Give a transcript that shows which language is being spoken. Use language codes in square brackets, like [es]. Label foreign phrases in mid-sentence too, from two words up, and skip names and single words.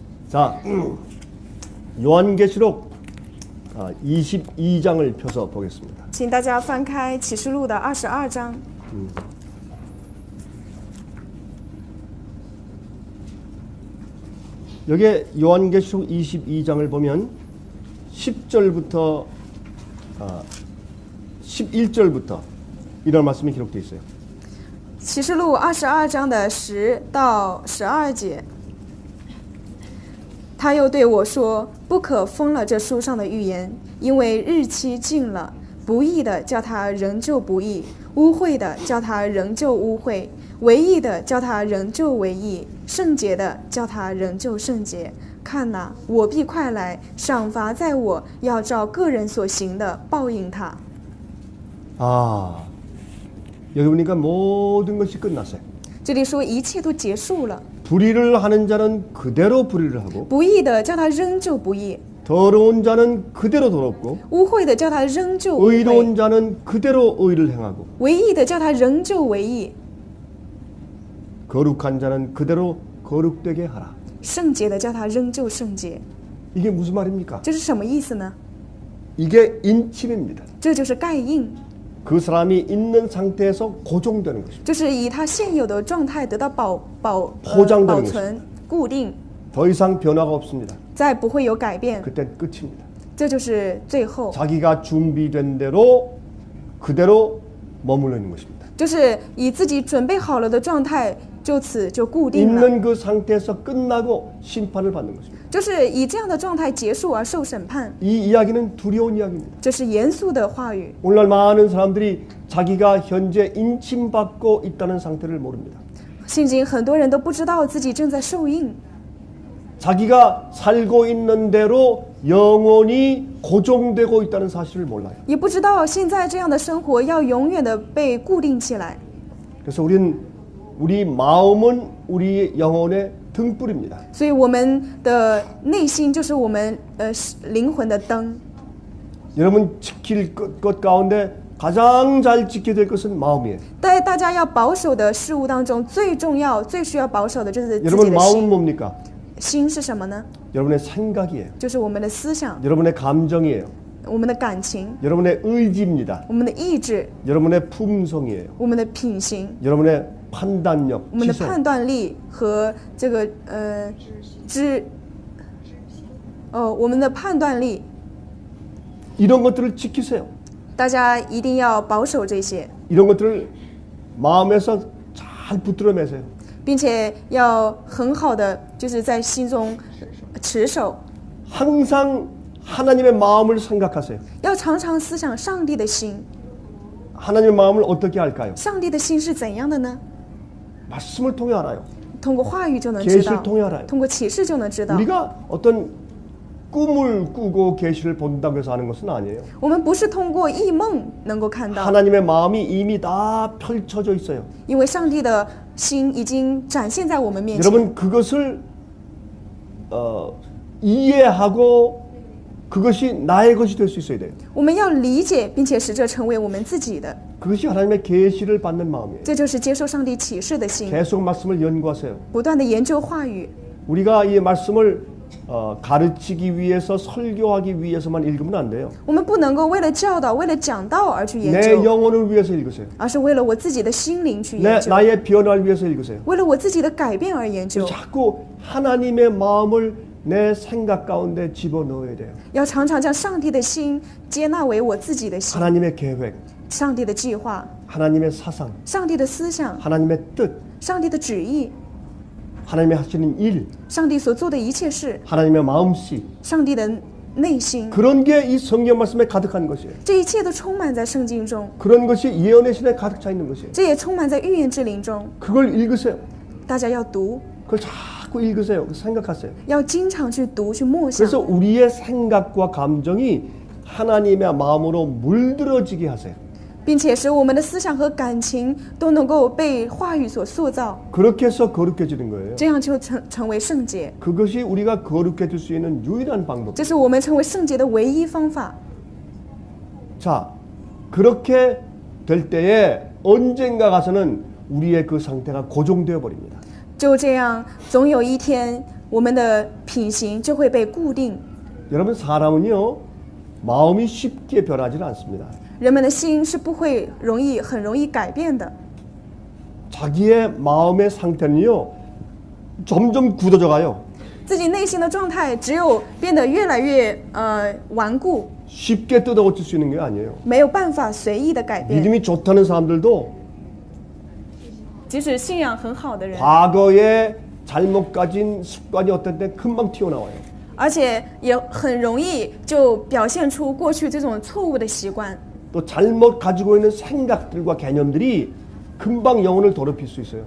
[ko] 자, 요한계시록 22장을 펴서 보겠습니다. [zh] 请大家翻开启示录的22章。 [ko] 여기에 요한계시록 22장을 보면 10절부터 11절부터 이런 말씀이 기록되어 있어요. [zh] 启示录22章的10到12节，他又对我说：“不可封了这书上的预言，因为日期近了。不义的叫他仍旧不义，污秽的叫他仍旧污秽，为义的叫他仍旧为义，圣洁的叫他仍旧圣洁。看哪，我必快来，赏罚在我，要照个人所行的报应他。” [ko] 여기 보니까 모든 것이 끝났어요. [zh] 这里说一切都结束了， [ko] 불의를 하는 자는 그대로 불의를 하고 [zh] 不义的叫他仍旧不义， [ko] 더러운 자는 그대로 더럽고 [zh] 污秽的叫他仍旧污秽， [ko] 의로운 자는 그대로 의를 행하고 [zh] 为义的叫他仍旧为义， [ko] 거룩한 자는 그대로 거룩되게 하라. [zh] 圣洁的叫他仍旧圣洁。 [ko] 이게 무슨 말입니까? [zh] 这是什么意思呢？ [ko] 이게 인침입니다. [zh] 这就是盖印， [ko] 그 사람이 있는 상태에서 고정되는 것입니다. [zh] 就是以他现有的状态得到保 [ko] 포장되는 [zh] 存、固定， [ko] 더 이상 변화가 없습니다. [zh] 再不会有改变， [ko] 그땐 끝입니다. [zh] 这就是最后， [ko] 자기가 준비된 대로 그대로 머물러 있는 것입니다. [zh] 就是以自己准备好了的状态，就此就固定了， [ko] 있는 그 상태에서 끝나고 심판을 받는 것입니다. [zh] 就是以这样的状态结束而受审判， [ko] 이 이야기는 두려운 이야기입니다. [zh] 这是严肃的话语。 [ko] 오늘날 많은 사람들이 자기가 현재 인침받고 있다는 상태를 모릅니다. [zh] 现今很多人都不知道自己正在受印， [ko] 자기가 살고 있는 대로 영원히 고정되고 있다는 사실을 몰라요. [zh] 也不知道现在这样的生活要永远的被固定起来。 [ko] 그래서 우리 마음은 우리 영혼의 등불입니다. [zh] 所以我们的内心就是我们灵魂的灯。 [ko] 여러분 지킬 것 가운데 가장 잘 지켜야 될 것은 마음이에요. [zh] 在大家要保守的事物当中，最重要、最需要保守的就是自己 [ko] 여러분 [zh] 的 [ko] 마음은 [zh] 心。 [ko] 뭡니까? [zh] 心是什么呢？ [ko] 여러분의 생각이에요. [zh] 就是我们的思想、 [ko] 여러분의 감정이에요. [zh] 我们的感情、 [ko] 여러분의 의지입니다. [zh] 我们的意志、 [ko] 여러분의 품성이에요. [zh] 我们的品行、 [ko] 여러분의 판단력, [zh] 我们的 [ko] 지성. [zh] 判断力和这个我们的判断力， [ko] 이런 것들을 지키세요. [zh] 大家一定要保守这些， [ko] 이런 것들을 마음에서 잘 붙들어 매세요. [zh] 并且要很好的就是在心中持守， [ko] 항상 하나님의 마음을 생각하세요. [zh] 要常常思想上帝的心。 [ko] 하나님의 마음을 어떻게 알까요? [zh] 上帝的心是怎样的呢？ [ko] 말씀을 통해 알아요. [zh] 通过话语就能知 [ko] 계시를 [zh] 道， [ko] 통해 알아요. [zh] 通过启示就能知道。 [ko] 우리가 어떤 꿈을 꾸고 계시를 본다고 해서 아는 것은 아니에요. [zh] 我们不是通过异梦能够看到， [ko] 하나님의 마음이 이미 다 펼쳐져 있어요. [zh] 因为上帝的心已经展现在我们面前。 [ko] 여러분 그것을 이해하고 그것이 나의 것이 될 수 있어야 돼요. [zh] 我们要理解，并且使这成为我们自己的， [ko] 그것이 하나님의 계시를 받는 마음이에요. [zh] 这就是接受上帝启示的心， [ko] 계속 말씀을 연구하세요. [zh] 不断的研究话语。 [ko] 우리가 이 말씀을 가르치기 위해서 설교하기 위해서만 읽으면 안 돼요. [zh] 我们不能够为了教导、为了讲道而去研 [ko] 내 [zh] 究， [ko] 영혼을 위해서 읽으세요. [zh] 而是为了我自己的心灵去研究， [ko] 나의 변화를 위해서 읽으세요. [zh] 为了我自己的改变而研究。 [ko] 자꾸 하나님의 마음을 내 생각 가운데 집어넣어야 돼요. [zh] 要常常将上帝的心接纳为我自己的心， [ko] 하나님의 계획, [zh] 上帝的计划、 [ko] 하나님의 사상, [zh] 上帝的思想、 [ko] 하나님의 뜻, [zh] 上帝的旨意、 [ko] 하나님의 하시는 일, [zh] 上帝所做的一切事、 [ko] 하나님의 마음씨, [zh] 上帝的内心， [ko] 그런 게 이 성경 말씀에 가득한 것이에요. [zh] 这一切都充满在圣经中， [ko] 그런 것이 예언의 신에 가득 차 있는 것이에요. [zh] 这也充满在预言之灵中。 [ko] 그걸 읽으세요. [zh] 大家要读， [ko] 그걸 자꾸 읽으세요. 생각하세요. [zh] 要经常去读、去默想， [ko] 그래서 우리의 생각과 감정이 하나님의 마음으로 물들어지게 하세요. [zh] 并且使我们的思想和感情都能够被话语所塑造， [ko] 그렇게 해서 거룩해지는 거예요. [zh] 这样就成为圣洁。 [ko] 그것이 우리가 거룩해질 수 있는 유일한 방법. [zh] 这是我们成为圣洁的唯一方法。 [ko] 자, 그렇게 될 때에 언젠가 가서는 우리의 그 상태가 고정되어 버립니다. [zh] 就这样，总有一天，我们的品行就会被固定。 [ko] 여러분 사람은요 마음이 쉽게 변하지는 않습니다. [zh] 人们的心是不会很容易改变的。 [ko] 자기의 마음의 상태는요 점점 굳어져 가요. [zh] 自己内心的状态只有变得越来越顽固， [ko] 쉽게 뜯어고칠 수 있는 게 아니에요. [zh] 没有办法随意的改变。 [ko] 믿음이 좋다는 사람들도 [zh] 即使信仰很好的人， [ko] 과거에 잘못 가진 습관이 어떤 때 금방 튀어나와요. [zh] 而且也很容易就表现出过去这种错误的习惯。 [ko] 또 잘못 가지고 있는 생각들과 개념들이 금방 영혼을 더럽힐 수 있어요.